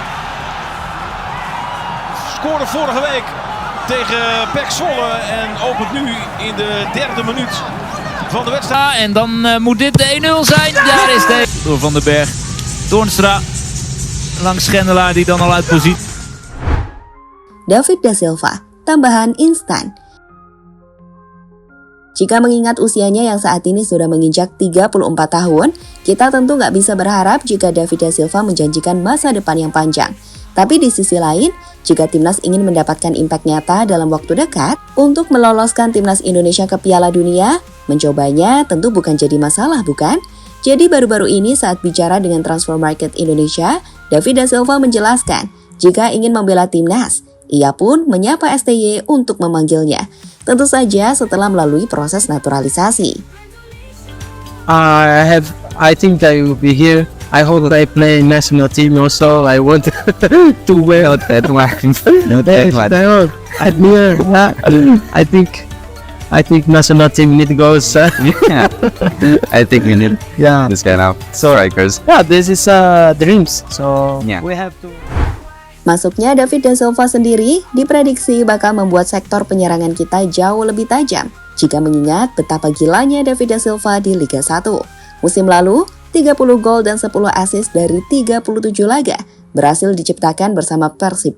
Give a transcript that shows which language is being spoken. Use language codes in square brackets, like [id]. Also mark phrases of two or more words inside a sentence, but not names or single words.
[nl] Scoorde vorige week tegen PEC Zwolle en opent nu in de 3e minuut van de wedstrijd. En dan moet dit de 1-0 zijn. Daar is de door Van den Berg. Toornstra langs Schendelaar die dan al uit positie. [id] David da Silva, tambahan instan. Jika mengingat usianya yang saat ini sudah menginjak 34 tahun, kita tentu nggak bisa berharap jika David da Silva menjanjikan masa depan yang panjang. Tapi di sisi lain, jika timnas ingin mendapatkan impact nyata dalam waktu dekat untuk meloloskan timnas Indonesia ke Piala Dunia, mencobanya tentu bukan jadi masalah, bukan? Jadi baru-baru ini saat bicara dengan Transfer Market Indonesia, David da Silva menjelaskan jika ingin membela timnas, ia pun menyapa STY untuk memanggilnya. Tentu saja setelah melalui proses naturalisasi. [en] I think I will be here. I hope that I play national team also. I want to wear that one. No, that one. I think national team need goals. Yeah. I think we need this kind of strikers. Yeah, this is dreams. So Yeah. we have to. [id] Masuknya David da Silva sendiri diprediksi bakal membuat sektor penyerangan kita jauh lebih tajam jika mengingat betapa gilanya David da Silva di Liga 1. Musim lalu, 30 gol dan 10 assist dari 37 laga berhasil diciptakan bersama Persib Bandung.